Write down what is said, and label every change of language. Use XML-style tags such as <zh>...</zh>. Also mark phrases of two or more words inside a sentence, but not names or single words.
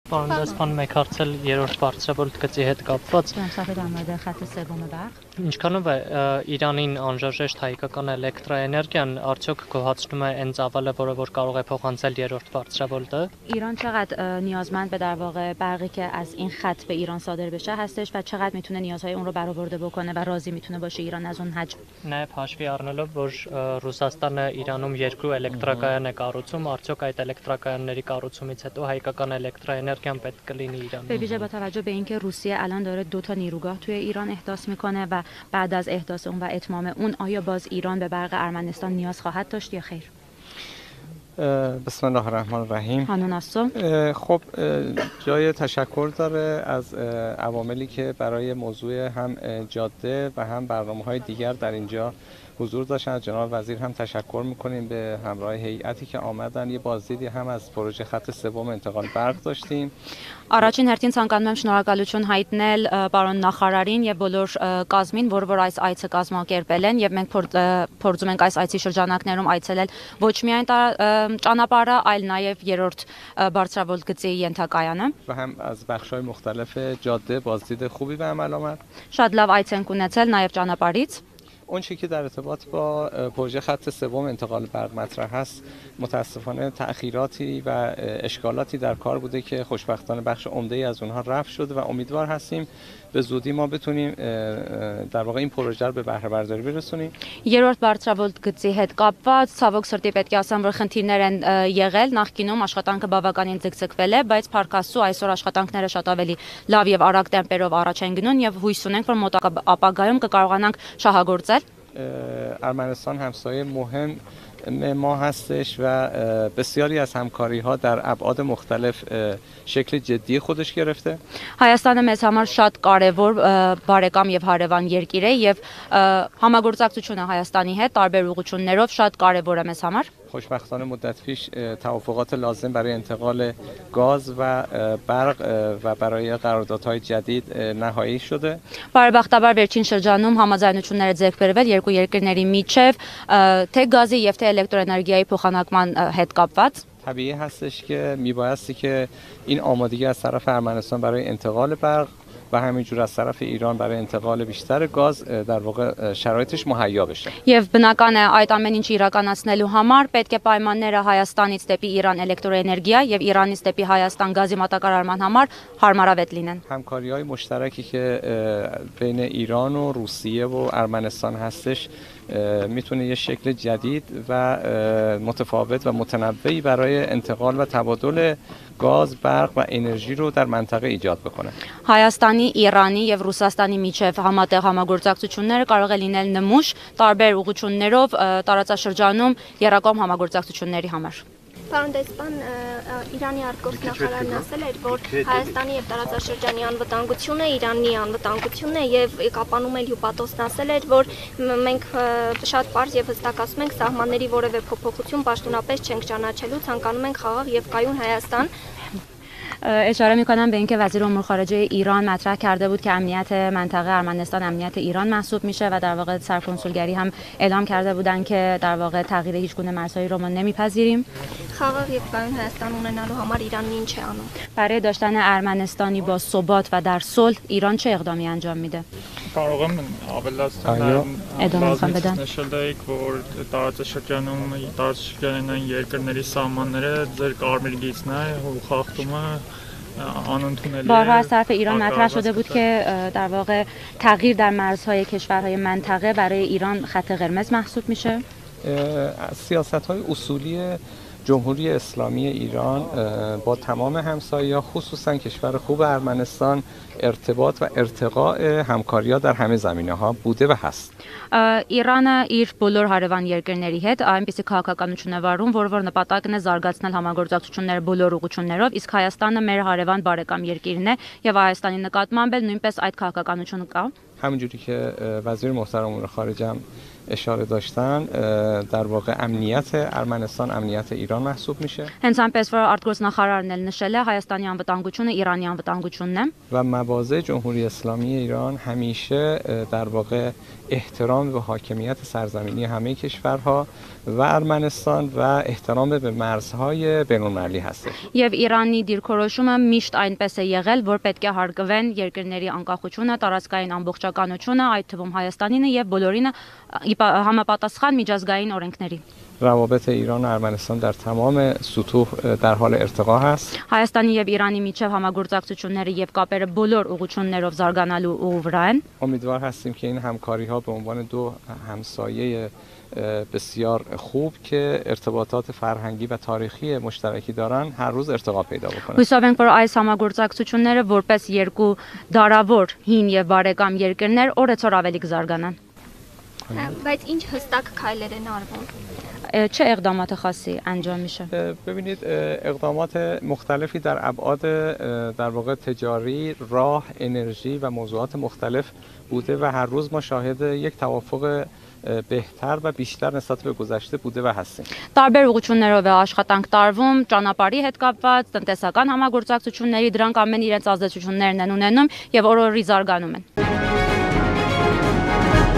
<hy>Պարոն դեսպան, մեկ հարցել երրորդ բարձրաբոլտ գծի հետ կապված։ Սաղեր ամրը խաթը սևոմը բաղ։ Ինչքանով է Իրանին անհրաժեշտ հայկական էլեկտրաէներգիան արդյոք գոհացնում է այն ծավալը, որը կարող է փոխանցել երրորդ բարձրաբոլտը։</hy> <fa>ایران چقدر نیازمند به در واقع برقی که از این خط به ایران صادر بشه هستش و چقدر میتونه نیازهای اون رو برآورده بکنه و راضی میتونه باشه ایران از اون حجم.</fa> <hy>Նաև հաշվի առնելով, որ Ռուսաստանը Իրանում երկու էլեկտրակայան է կառուցում, արդյոք այդ էլեկտրակայանների կառուցումից հետո հայկական էլեկտրաէներգիան պետք կլինի Իրանում։</hy> <fa>به ویژه با توجه به اینکه روسیه الان داره 2 تا نیروگاه توی ایران احداث میکنه و بعد از احداث اون و اتمام اون آیا باز ایران به برق ارمنستان نیاز خواهد داشت یا خیر؟</fa> <ar>بسم الله الرحمن الرحیم. هانوناسو</ar> <fa>خب جای تشکر داره از عواملی که برای موضوع هم جاده و هم برنامه‌های دیگر در اینجا حضور داشتن. از جناب وزیر هم تشکر میکنیم به همراه هیئتی که آمدن. یه بازدیدی هم از پروژه خط سوم انتقال برق داشتیم.</fa> <hy>Առաջին հերթին ցանկանում եմ շնորհակալություն հայտնել պարոն նախարարին եւ բոլոր կազմին, որ այս այցը կազմակերպել են եւ մենք փորձում ենք այս այցի շրջանակներում այցելել ոչ միայն ճանապարհը, այլ նաեւ երրորդ բարձրավոլտ գծի ենթակայանը։</hy> <fa>و هم از بخش‌های مختلف جاده بازدید خوبی به عمل آمد.</fa> <hy>Շատ լավ այց ենք ունեցել նաեւ ճանապարհից։</hy> <fa>اون چیزی که در ارتباط با پروژه خط سوم انتقال برق مطرح هست متاسفانه تأخیراتی و اشکالاتی در کار بوده که خوشبختانه بخش عمده‌ای از اونها رفع شده و امیدوار هستیم به زودی ما بتونیم در واقع این پروژه رو به بهره برداری برسونیم.</fa> <hy>Երրորդ բարձրավոլտ գծի հետ կապված ցավոք սրտի պետք է ասեմ, որ խնդիրներ են եղել, նախկինում աշխատանքը բավականին ձգձգվել է, բայց փառքաստու այսօր աշխատանքները շատ ավելի լավ եւ արագ տեմպերով առաջ են գնում եւ հույս ունենք, որ մոտ ապագայում կկարողանանք շահագործել.</hy> <fa>ارمنستان همسایه مهم ما هستش و بسیاری از همکاری ها در ابعاد مختلف شکل جدی خودش گرفته.</fa> <hy>Հայաստանը մեզ համար շատ կարևոր բարեկամ եւ հարևան երկիր է եւ համագործակցությունը Հայաստանի հետ տարբեր ուղղություններով շատ կարևոր է մեզ համար.</hy> <fa>خوشبختانه مدت پیش توافقات لازم برای انتقال گاز و برق و برای قراردادهای جدید نهایی شده.</fa> <hy>Բարեբախտաբար վերջին շրջանում համաձայնություններ է ձեռք բերվել երկու երկրների միջև թե գազի եւ թե էլեկտրոէներգիայի փոխանակման հետ կապված.</hy> <fa>طبیعی هستش که میبایستی که این آمادگی از طرف ارمنستان برای انتقال برق و همینجور از طرف ایران برای انتقال بیشتر گاز در واقع شرایطش مهیا بشه.</fa> <hy>Եվ բնական է այդ ամեն ինչը իրականացնելու համար պետք է պայմանները Հայաստանից դեպի Իրան էլեկտրոէներգիա եւ Իրանից դեպի Հայաստան գազի մատակարարման համար հարմարավետ լինեն.</hy> <fa>همکاری‌های مشترکی که بین ایران و روسیه و ارمنستان هستش میتونه یه شکل جدید و متفاوت و متنوعی برای انتقال و تبادل گاز، برق و انرژی رو در منطقه ایجاد بکنه.</fa> <hy>Հայաստանի, Իրանի եւ Ռուսաստանի միջև համատեղ համագործակցությունները կարող է լինել նմուշ տարբեր ուղղություններով տարածաշրջանում երակոմ համագործակցությունների համար. Պարոն դեսպան, Իրանի արտգործնախարարն ասել էր, որ Հայաստանի եւ տարածաշրջանի անվտանգությունը Իրանի անվտանգությունն է եւ կապանում էլ հյուպատոսն ասել էր, որ մենք շատ པարզ եւ հստակ ասում ենք սահմանների որևէ փոփոխություն պաշտոնապես չենք ճանաչելու, ցանկանում ենք խաղաղ եւ կայուն Հայաստան.</hy> <fa>اشاره میکنم به اینکه وزیر امور خارجه ایران مطرح کرده بود که امنیت منطقه ارمنستان امنیت ایران محسوب میشه و در واقع سرکنسولگری هم اعلام کرده بودن که در واقع تغییر هیچ گونه مرزهایی رو ما نمیپذیریم.</fa> <hy>Խաղաղ եւ կայուն Հայաստան ունենալու համար Իրանն ինչ է անում?</hy> <fa>برای داشتن ارمنستانی با ثبات و در صلح ایران چه اقدامی انجام میده؟</fa> <hy>Կարող եմ</hy> <fa>ادامه بدن.</fa> <hy>նշել եք, որ տարածաշրջանային երկրների սահմանները ձեր կարմիր գիծն է ու խախտումը անընդունելի է.</hy> <fa>بارها از طرف ایران مطرح شده بود که در واقع تغییر در مرزهای کشورهای منطقه برای ایران خط قرمز محسوب میشه. سیاست‌های اصولی جمهوری اسلامی ایران با تمام همسایه‌ها خصوصا کشور خوب ارمنستان ارتباط و ارتقاء همکاری‌ها در همه زمینه‌ها بوده و هست.</fa> <hy>Իրանը իր բոլոր հարևան երկրների հետ այնպիսի քաղաքականություն է վարում, որ նպատակն է զարգացնել համագործակցությունները բոլոր ուղղություններով, իսկ Հայաստանը մեր հարևան բարեկամ երկիրն է եւ Հայաստանի նկատմամբ էլ նույնպես այդ քաղաքականությունը կա.</hy> <fa>همونجوری که وزیر محترم امور خارجه هم اشاره داشتن در واقع امنیت ارمنستان امنیت ایران محسوب میشه</fa> <hy>Հենց այնպես որ արտգործնախարարն էլ նշել է Հայաստանի անվտանգությունը Իրանի անվտանգությունն է</hy> <fa>و مواضع جمهوری اسلامی ایران همیشه در واقع احترام به حاکمیت سرزمینی همه کشورها و ارمنستان و احترام به مرزهای بین‌المللی هستش.</fa> <hy>Եվ Իրանի դիրքորոշումը միշտ այնպես է եղել, որ պետք է հարգվեն երկրների անկախությունը, տարածքային ամբողջականությունը, այդ թվում Հայաստանինը եւ բոլորինը համապատասխան միջազգային օրենքների։</hy> <fa>روابط ایران و ارمنستان در تمام سطوح در حال ارتقا هست.</fa> <hy>Հայաստանի եւ Իրանի միջև համագործակցությունները եւ կապերը բոլոր ուղղություններով զարգանալու ուղու վրա են։</hy> <fa>امیدوار هستیم که این همکاری‌ها به عنوان دو همسایه بسیار خوب که ارتباطات فرهنگی و تاریخی مشترکی دارن هر روز ارتقا پیدا بکنه.</fa> <hy>Հույսով ենք, որ այս համագործակցությունները որպես երկու դարավոր հին եւ բարեկամ երկրներ օրեցօր ավելի կզարգանան։ Բայց ինչ հստակ քայլեր են արվում։</hy> <fa>چه اقدامات خاصی انجام میشه؟ ببینید اقدامات مختلفی در ابعاد در واقع تجاری، راه، انرژی و موضوعات مختلف بوده و هر روز ما شاهد یک توافق بهتر و بیشتر نسبت به گذشته بوده و هستیم.</fa> <hy>Տարբեր ուղղություններով է աշխատանք տարվում, ճանապարհի հետ կապված, տնտեսական համագործակցությունների, դրանք ամեն իրենց ազդեցություններն են ունենում եւ օր-օրի զարգանում են։</hy>